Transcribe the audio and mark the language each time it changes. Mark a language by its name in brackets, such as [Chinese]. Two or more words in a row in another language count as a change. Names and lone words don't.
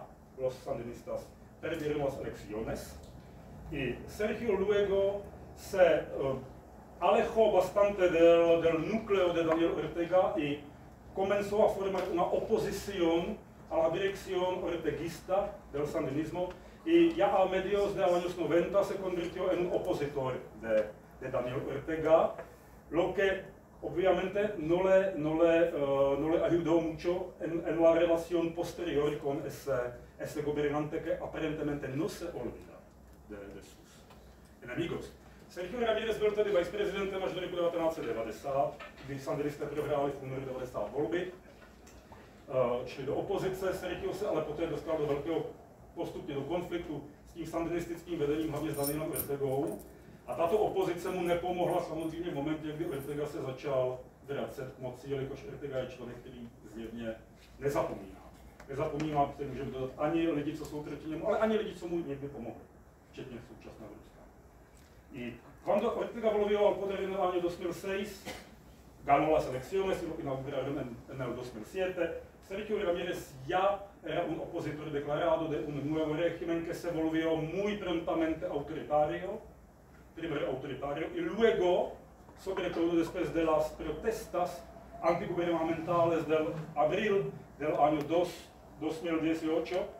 [Spanish] Los sandinistas perdieron las elecciones y Sergio luego se alejó bastante del núcleo de Daniel Ortega y comenzó a formar una oposición a la dirección orteguista del sandinismo, y ya a mediados de los años 90 se convirtió en un opositor de Daniel Ortega, lo que obviamente no le ayudó mucho en la relación posterior con ese gobernante que aparentemente no se olvida de sus enemigos. [Czech] Sergio Ramírez byl tedy viceprezidentem až do roku 1990, kdy sandinisté prohráli v únoru 90 volby, šli do opozice. Sergio se ale poté dostal do velkého postupně do konfliktu s tím sandinistickým vedením, hlavně s Danielem Ortegou. A tato opozice mu nepomohla samozřejmě v momentě, kdy Ortega se začal vracet k moci, jelikož Ortega je člověk, který zjevně nezapomíná. Nezapomíná, který můžeme dodat ani lidi, co jsou proti němu, ale ani lidi, co mu někdy pomohli, včetně současného Ruska. [Spanish] Y cuando Ortega volvió al poder en el año 2006, ganó las elecciones y lo inauguraron en el 2007, Sergio Ramírez ya era un opositor declarado de un nuevo régimen que se volvió muy prontamente autoritario, primero autoritario y luego, sobre todo después de las protestas antigubernamentales del abril del año 2018,